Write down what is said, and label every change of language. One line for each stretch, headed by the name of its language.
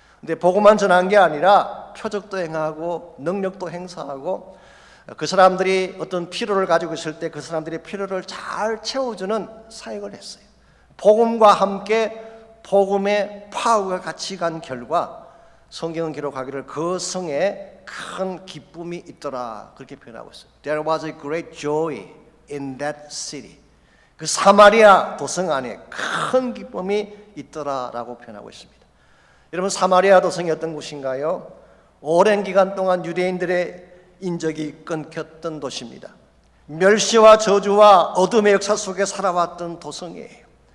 Korean: 근데 복음만 전한 게 아니라 표적도 행하고 능력도 행사하고 그 사람들이 어떤 필요를 가지고 있을 때 그 사람들의 필요를 잘 채워주는 사역을 했어요. 복음과 함께 복음의 파워가 같이 간 결과 성경은 기록하기를 그 성에 큰 기쁨이 있더라, 그렇게 표현하고 있어요.
English: There was a great joy in that city.
Korean: 그 사마리아 도성 안에 큰 기쁨이 있더라라고 표현하고 있습니다. 여러분, 사마리아 도성이 어떤 곳인가요? 오랜 기간 동안 유대인들의 인적이 끊겼던 도시입니다. 멸시와 저주와 어둠의 역사 속에 살아왔던 도성이에요.